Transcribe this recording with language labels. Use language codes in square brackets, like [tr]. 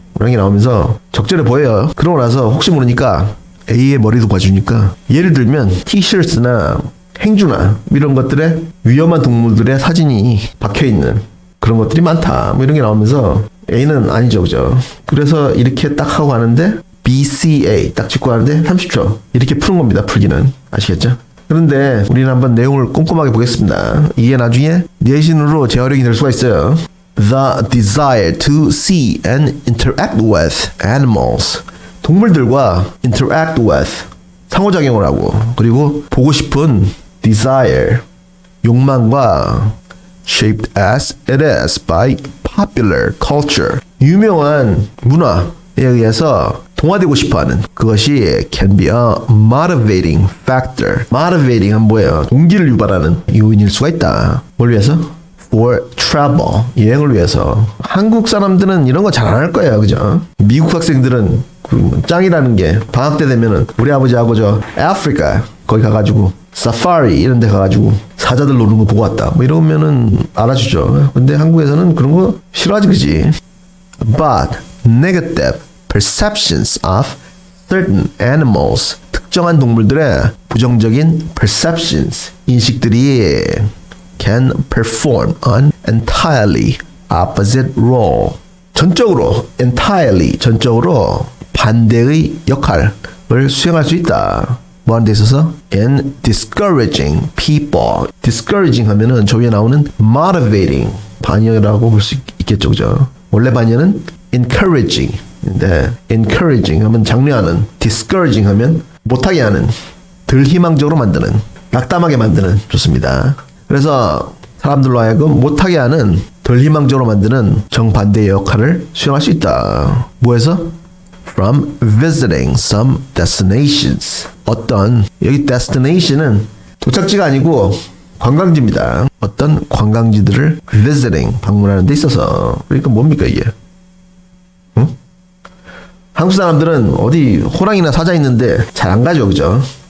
[ko] 이런 게 나오면서 적절해 보여요. 그러고 나서 혹시 모르니까 A의 머리도 봐주니까 예를 들면 티셔츠나 행주나 이런 것들에 위험한 동물들의 사진이 박혀있는 그런 것들이 많다. 뭐 이런 게 나오면서 A는 아니죠, 그죠? 그래서 이렇게 딱 하고 가는데 BCA 딱 짚고 가는데 30초 이렇게 푸는 겁니다. 풀기는 아시겠죠? 그런데 우리는 한번 내용을 꼼꼼하게 보겠습니다. 이게 나중에 내신으로 재활용이 될 수가 있어요. [en] The desire to see and interact with animals [ko] 동물들과 [en] interact with [ko] 상호작용을 하고 그리고 보고 싶은 [en] desire [ko] 욕망과 [en] shaped as it is by popular culture [ko] 유명한 문화에 의해서 동화되고 싶어하는 그것이 [en] can be a motivating factor. [ko] motivating은 뭐예요? 동기를 유발하는 요인일 수가 있다. 뭘 위해서? [en] for travel [ko] 여행을 위해서. 한국 사람들은 이런 거 잘 안 할 거예요, 그죠? 미국 학생들은 그 짱이라는 게 방학 때 되면은 우리 아버지하고 저 아프리카 거기 가가지고 사파리 이런 데 가가지고 사자들 노는 거 보고 왔다. 뭐 이러면은 알아주죠. 근데 한국에서는 그런 거 싫어하지, 그지? [en] But negative perceptions of certain animals [ko] 특정한 동물들의 부정적인 [en] perceptions [ko] 인식들이 [en] can perform an entirely opposite role [ko] 전적으로 [en] entirely [ko] 전적으로 반대의 역할을 수행할 수 있다. 뭐 하는 데 있어서 [en] in discouraging people. [ko] discouraging 하면은 저 위에 나오는 motivating 반역이라고 볼 수 있겠죠, 그죠? 원래 반역은 encouraging. 네, encouraging 하면 장려하는, discouraging 하면 못하게 하는, 덜 희망적으로 만드는, 낙담하게 만드는. 좋습니다. 그래서 사람들로 하여금 못하게 하는, 덜 희망적으로 만드는 정반대의 역할을 수행할 수 있다. 뭐에서? [en] From visiting some destinations. [ko] 어떤, 여기 destination은 도착지가 아니고 관광지입니다. 어떤 관광지들을 visiting, 방문하는 데 있어서. 그러니까 뭡니까 이게? 응? 한국 사람들은 어디 호랑이나 사자 있는데 잘 안 가죠, 그죠?